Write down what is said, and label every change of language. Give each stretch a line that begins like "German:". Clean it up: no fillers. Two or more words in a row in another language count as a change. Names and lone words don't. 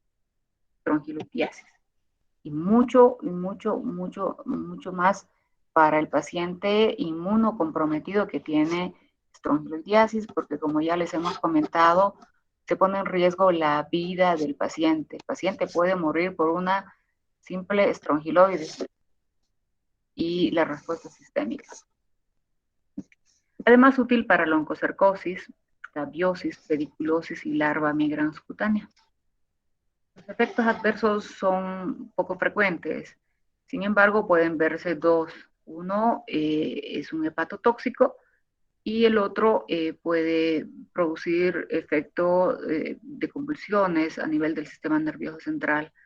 Spanish: Y mucho más para el paciente inmunocomprometido que tiene estrongiloidiasis, porque como ya les hemos comentado, se pone en riesgo la vida del paciente. El paciente puede morir por una simple estrongiloides y la respuesta sistémica. Además, útil para la oncocercosis, escabiosis, pediculosis y larva migrans cutánea. Los efectos adversos son poco frecuentes, sin embargo pueden verse dos. Uno es un hepatotóxico y el otro puede producir efecto de convulsiones a nivel del sistema nervioso central.